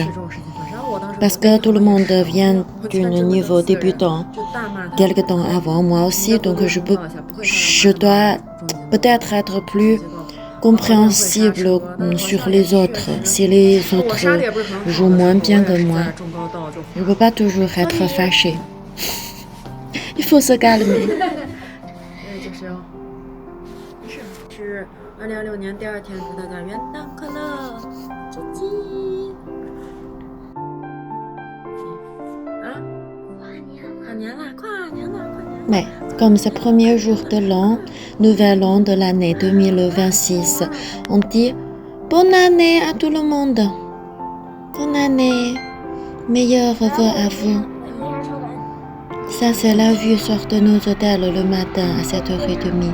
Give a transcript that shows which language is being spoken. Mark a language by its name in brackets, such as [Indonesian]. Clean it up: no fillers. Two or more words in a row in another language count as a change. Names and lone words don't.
[French] Parce que tout le monde vient d'un niveau débutant, quelque temps avant moi aussi, donc je dois peut-être être plus compréhensible sur les autres, si les autres jouent moins bien que moi. Je ne peux pas toujours être fâchée. Il faut se calmer. [Chinese] 是2026年第2天，祝大家元旦快乐！叽叽。啊？跨年啦！跨年啦！跨年！ [French] Mais comme c'est le premier jour de l'an, nouvel an de l'année 2026, on dit bonne année à tout le monde. Bonne année, meilleurs vœux à vous. Ça, c'est la vue sur de nos hôtels le matin à 7h30.